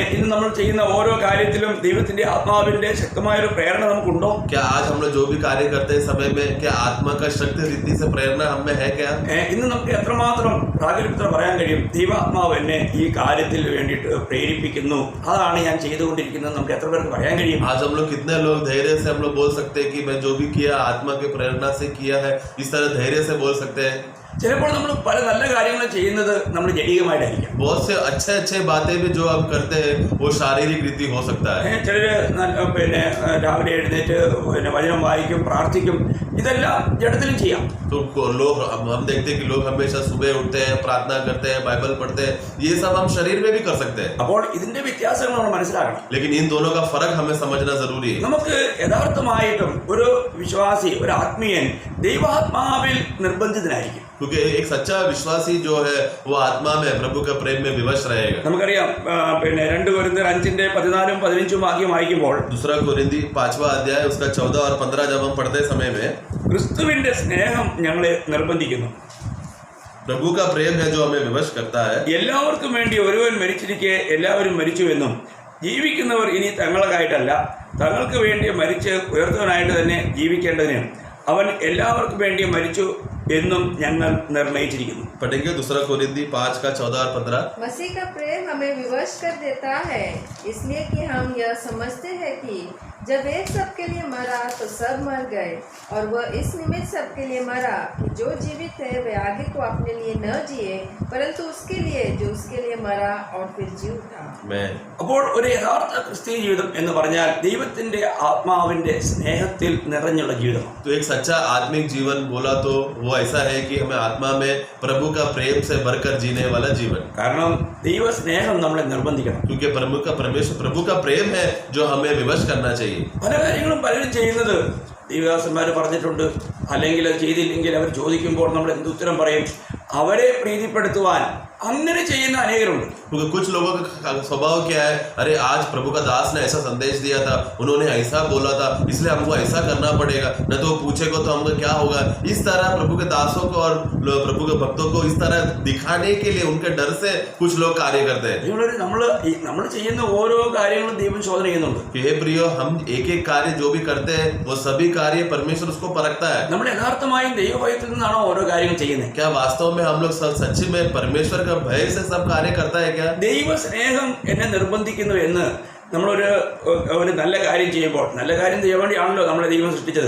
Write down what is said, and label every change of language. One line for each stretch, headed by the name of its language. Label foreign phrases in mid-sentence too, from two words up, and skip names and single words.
Malayalam: ഇന്ന് നമ്മൾ ചെയ്യുന്ന ഓരോ കാര്യത്തിലും ദൈവത്തിന്റെ ആത്മാവിന്റെ ശക്തമായൊരു പ്രേരണ നമുക്കുണ്ടോ?
Hindi: क्या आज हम लोग जो भी कार्य करते हैं समय में क्या आत्मा का शक्ति रीति से प्रेरणा हमें है क्या?
Malayalam: ഇന്ന് നമുക്ക് എത്രമാത്രം പ്രാഗൽഭ്യത്തോടെ പറയാൻ കഴിയും, ദൈവാത്മാവ് എന്നെ ഈ കാര്യത്തിൽ വേണ്ടിയിട്ട് പ്രേരിപ്പിക്കുന്നു, അതാണ് ഞാൻ ചെയ്തുകൊണ്ടിരിക്കുന്നത് നമുക്ക് എത്ര പേർക്ക് പറയാൻ കഴിയും?
Hindi: आज हम लोग कितने लोग धैर्य से हम लोग बोल सकते हैं कि मैं जो भी किया आत्मा की प्रेरणा से किया है, इस तरह धैर्य से बोल सकते हैं.
Malayalam: ചിലപ്പോൾ നമ്മൾ പല നല്ല കാര്യങ്ങൾ ചെയ്യുന്നത് നമ്മൾ ജഡികമായിട്ടായിരിക്കും.
Hindi: बहुत से अच्छे बातें भी जो हम करते हैं वो शारीरिक रीति हो सकता है.
Malayalam: ചിലര് രാവിലെ എഴുന്നേറ്റ് വചനം വായിക്കും, പ്രാർത്ഥിക്കും, ഇതെല്ലാം ജഡത്തിലും ചെയ്യാം.
Hindi: तो लोग हम देखते हैं कि लोग हमेशा सुबह उठते हैं, प्रार्थना करते हैं, बाइबल पढ़ते हैं, ये सब हम शरीर में भी कर सकते हैं.
Malayalam: അപ്പോൾ ഇതിന്റെ വ്യത്യാസങ്ങൾ നമ്മൾ മനസ്സിലാക്കണം.
Hindi: लेकिन इन दोनों का फर्क हमें समझना जरूरी है.
Malayalam: നമുക്ക് യഥാർത്ഥമായിട്ടും ഒരു വിശ്വാസി, ഒരു ആത്മീയൻ ദൈവാത്മാവിൽ നിർബന്ധിതനായിരിക്കും.
Hindi: क्योंकि एक सच्चा विश्वासी जो है वो आत्मा में प्रभु के प्रेम में विवश रहेगा.
Malayalam: നമുക്കറിയാം 2 കൊരിന്ത്യർ 5:14-15 വാക്യം വായിക്കുമ്പോൾ
Hindi: 2 कोरिन्थी 5वां अध्याय उसका 14 और 15 जब हम पढ़ते समय में
Malayalam: ക്രിസ്തുവിന്റെ സ്നേഹം ഞങ്ങളെ നിർബന്ധിക്കുന്നു.
Hindi: प्रभु का प्रेम है जो हमें विवश करता है।
Malayalam: എല്ലാവർക്കും വേണ്ടി ഒരുവൻ മരിച്ചിരിക്കെ എല്ലാവരും മരിച്ചുവെന്നും ജീവിക്കുന്നവർ ഇനി തങ്ങൾക്കായിട്ടല്ല തങ്ങൾക്ക് വേണ്ടി മരിച്ച് ഉയർത്തവനായിട്ട് തന്നെ ജീവിക്കേണ്ടതിന് അവൻ എല്ലാവർക്കും വേണ്ടി മരിച്ചു എന്നും ഞങ്ങൾ നിർണയിച്ചിരിക്കുന്നു.
Hindi: पढ़ेंगे 2 कोरिन्थी 5 का 14 और 15। मसीह का प्रेम हमें विवश कर देता है इसलिए कि हम यह समझते हैं कि जब एक सबके लिए मरा तो सब मर गए और वह इस निमित्त सबके लिए मरा कि जो जीवित है वे आगे को अपने लिए न जिए परंतु उसके लिए जो उसके लिए मरा और फिर जी उठा।
Malayalam: അപ്പോൾ ഒരു യഥാർത്ഥ ക്രിസ്തീയ ജീവിതം എന്ന് പറഞ്ഞാൽ ദൈവത്തിന്റെ ആത്മാവിന്റെ സ്നേഹത്തിൽ നിറഞ്ഞുള്ള ജീവിതമാണ്.
Hindi: तो एक सच्चा आत्मिक जीवन बोला तो वो ऐसा है कि हमें आत्मा में प्रभु का प्रेम से भरकर जीने वाला जीवन।
Malayalam: കാരണം ദൈവ സ്നേഹം നമ്മളെ നിർബന്ധിക്കണം.
Hindi: क्योंकि प्रभु का प्रेम है जो हमें विवश करना चाहिए।
Malayalam: പല കാര്യങ്ങളും പലരും ചെയ്യുന്നത് ദൈവദാസന്മാർ പറഞ്ഞിട്ടുണ്ട്, അല്ലെങ്കിൽ അത് ചെയ്തില്ലെങ്കിൽ അവർ ചോദിക്കുമ്പോൾ നമ്മൾ എന്ത് ഉത്തരം പറയും? അവരെ പ്രീതിപ്പെടുത്തുവാൻ അങ്ങനെ ചെയ്യുന്ന അനേകരുണ്ട്.
Hindi: क्योंकि कुछ लोगों का स्वभाव क्या है, अरे आज प्रभु का दास ने ऐसा संदेश दिया था, उन्होंने ऐसा बोला था, इसलिए हमको ऐसा करना पड़ेगा, न तो पूछेगा तो हमको क्या होगा। इस तरह प्रभु के दासों को और प्रभु के भक्तों को इस तरह दिखाने के लिए उनके डर से कुछ लोग कार्य करते हैं।
Malayalam: നമ്മൾ ചെയ്യുന്ന ഓരോ കാര്യങ്ങളും ദൈവം ശോധന ചെയ്യുന്നുണ്ട്.
Hindi: हे प्रियो, हम एक एक कार्य जो भी करते हैं वो सभी कार्य परमेश्वर उसको परखता है।
Malayalam: നമ്മൾ യഥാർത്ഥമായും ദൈവഭയത്തിൽ നിന്നാണോ ഓരോ കാര്യങ്ങൾ ചെയ്യുന്നത്?
Hindi: क्या वास्तव में हम लोग सच्ची में परमेश्वर का भय से सब कार्य करता है क्या?
Malayalam: ദൈവ സ്നേഹം എന്നെ നിർബന്ധിക്കുന്നു എന്ന് നമ്മളൊരു നല്ല കാര്യം ചെയ്യുമ്പോൾ, നല്ല കാര്യം ചെയ്യാൻ വേണ്ടിയാണല്ലോ നമ്മളെ ദൈവം സൃഷ്ടിച്ചത്.